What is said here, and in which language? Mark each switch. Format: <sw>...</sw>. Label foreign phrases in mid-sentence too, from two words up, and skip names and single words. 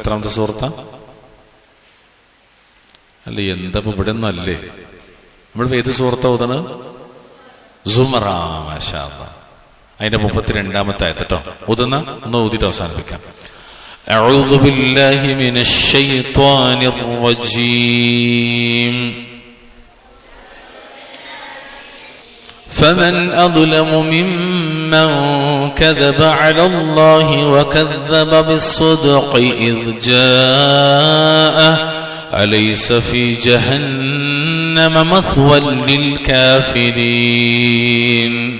<ml>എത്രാമത്തെ സൂറത്താ? അല്ല, എന്താ ഇവിടെ ഒന്നും അല്ലേ? നമ്മൾ ഏത് സൂറത്താ ഓതണത്? സുമറ.</ml> <ar>ما شاء الله.</ar> <ml>അതിന്റെ 32-ാമത്തെ ആയത്ത് കേട്ടോ. ഓതുന്ന ഒന്ന് ഓതിയിട്ട് അവസാനിപ്പിക്കാം.</ml> <ar>أعوذ بالله من الشيطان الرجيم. فمن أظلم ممن كذب على الله وكذب بالصدق إذ جاءه أليس في جهنم مثوى للكافرين.</ar>